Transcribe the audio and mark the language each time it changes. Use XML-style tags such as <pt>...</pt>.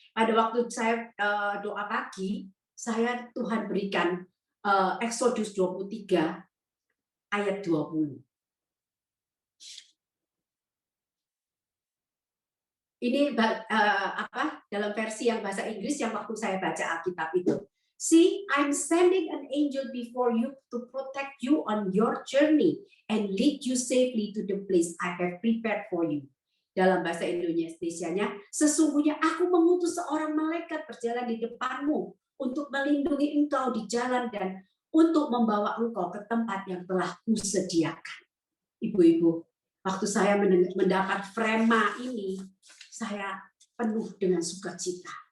<id>Pada waktu saya doa pagi, Tuhan berikan Exodus 23 ayat 20. Ini dalam versi yang bahasa Inggris yang waktu saya baca Alkitab itu.</id> <en>See, I'm sending an angel before you to protect you on your journey and lead you safely to the place I have prepared for you.</en> <id>Dalam bahasa Indonesianya, sesungguhnya aku mengutus seorang malaikat berjalan di depanmu untuk melindungi engkau di jalan dan untuk membawa engkau ke tempat yang telah kusediakan. Ibu-ibu, waktu saya mendapat frema ini, saya penuh dengan sukacita.</id>